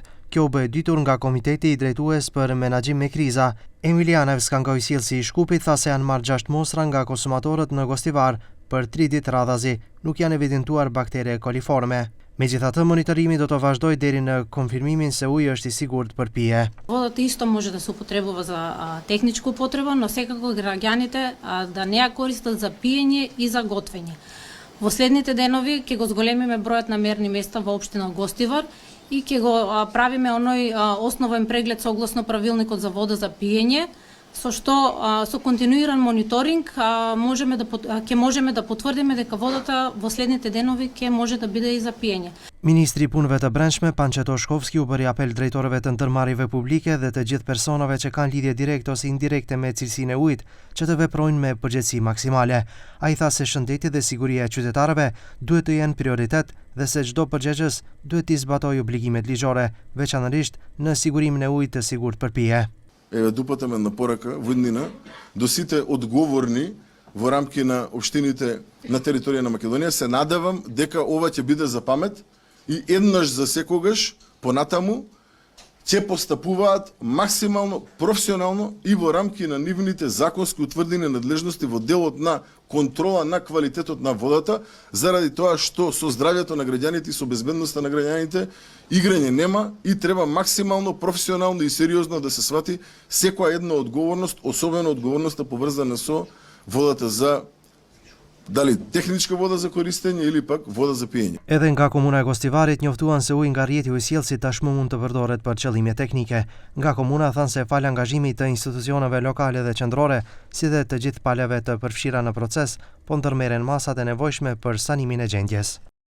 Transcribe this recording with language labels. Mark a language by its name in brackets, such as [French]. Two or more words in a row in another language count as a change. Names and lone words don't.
[Albanian] Kjo u bë ditur nga Komiteti i Drejtues për Menaxhim me Kriza. Emiliana Evskangoj, sjellësi i Shkupit, tha se janë marrë 6 mostra nga konsumatorët në Gostivar për 3 ditë radhazi. Nuk janë evidentuar baktere koliforme. Megjithatë, monitorimi do të vazhdojë deri në konfirmimin se uji është i sigurt për pije. [Macedonian] Водата исто може да се употребува за техничка употреба, но секако граѓаните да не ја користат за пиење и за готвење. Во следните денови ќе го зголемиме бројот на мерни места во општина Гостивар и ќе го правиме оној основен преглед согласно правилникот за вода за пиење, со што со континуиран мониторинг ќе можеме да потврдиме дека водата во следните денови ќе може да биде и за пиење. [Albanian] Ministri i Punëve të Brendshme Pançet Toshkovski u bëri apel drejtorëve të ndërmarrjeve publike dhe të gjithë personave që kanë lidhje direkte ose indirekte me cilësinë e ujit që të veprojnë me përgjegjësi maksimale. Ai tha se shëndeti dhe siguria e qytetarëve duhet të jenë prioritet dhe se çdo përgjegjës duhet të zbatojë obligimet ligjore, veçanërisht në sigurimin e ujit të sigurt për pije. [Macedonian] Еве дупатаме напорака во иднина до сите одговорни во рамки на општините на територија на Македонија. Се надевам дека ова ќе биде за памет и еднаш за секогаш понатаму ќе постапуваат максимално професионално и во рамки на нивните законски утврдени надлежности во делот на контрола на квалитетот на водата, заради тоа што со здравјето на граѓаните и со безбедноста на граѓаните играње нема и треба максимално професионално и сериозно да се свати секоја една одговорност, особено одговорноста поврзана со водата за дали техничка вода за користење или пак вода за пиење. [Albanian] Edhe nga komuna e Gostivarit njoftuan se uji nga rrjeti ujësjellësit tashmë mund të përdoret për qëllime teknike. Nga komuna thanë se fal angazhimit të institucioneve lokale dhe qendrore, si dhe të gjithë paleve të përfshira në proces, po ndërmerren masat e nevojshme për sanimin e gjendjes.